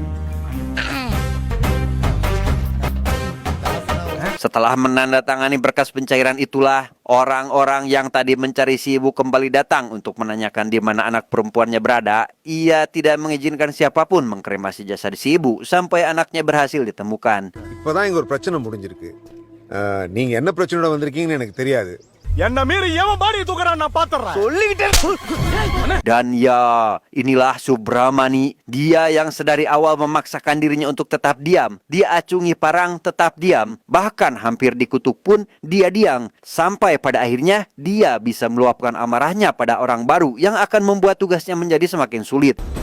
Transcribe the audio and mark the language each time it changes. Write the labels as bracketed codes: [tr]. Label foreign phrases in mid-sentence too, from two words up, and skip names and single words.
[id] Setelah menandatangani berkas pencairan itulah, orang-orang yang tadi mencari si ibu kembali datang untuk menanyakan di mana anak perempuannya berada. Ia tidak mengizinkan siapapun mengkremasi jasad si ibu sampai anaknya berhasil ditemukan. [ta] இப்பதான் இங்க ஒரு பிரச்சனை முடிஞ்சிருக்கு. நீங்க என்ன பிரச்சனையோட வந்திருக்கீங்கன்னு எனக்கு தெரியாது. என்ன மீறி எவன் பாடி தூக்குறான் நான் பாத்துறேன். [id] Dan ya, inilah Subramani. Dia yang sedari awal memaksakan dirinya untuk tetap diam. Diacungi parang tetap diam. Bahkan hampir dikutuk pun dia diam. Sampai pada akhirnya dia bisa meluapkan amarahnya pada orang baru yang akan membuat tugasnya menjadi semakin sulit.